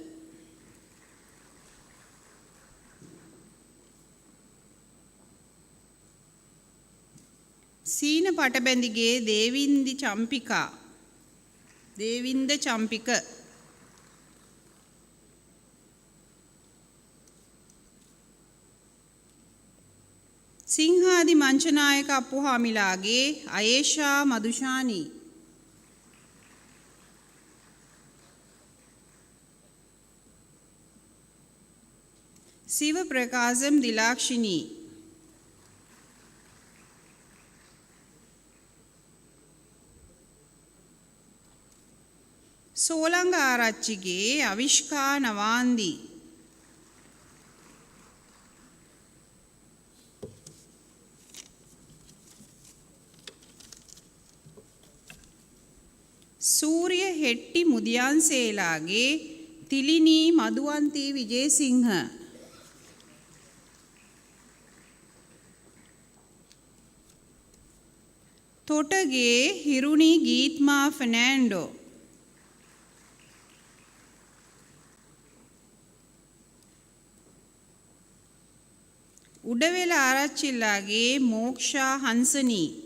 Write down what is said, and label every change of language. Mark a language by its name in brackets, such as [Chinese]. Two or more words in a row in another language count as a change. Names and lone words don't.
[Sinhala] සීන පටබැඳිගේ දේවින්ද චම්පික. සිංහාදි මංචනායක අප්පුහාමිලාගේ අයේෂා මදුෂානී. शिव प्रकाशम दिलाक्षिणी. सोलंग आरच्चिगे अविष्का नवांदी. सूर्य हेट्टी मुदियांसेलागे तिलिनी मधुवंती विजय सिंह. තොටගේ හිරුණි ගීත්මා ෆර්නෑන්ඩෝ. උඩවෙල ආරච්චිල්ලාගේ මෝක්ෂා හංසනී.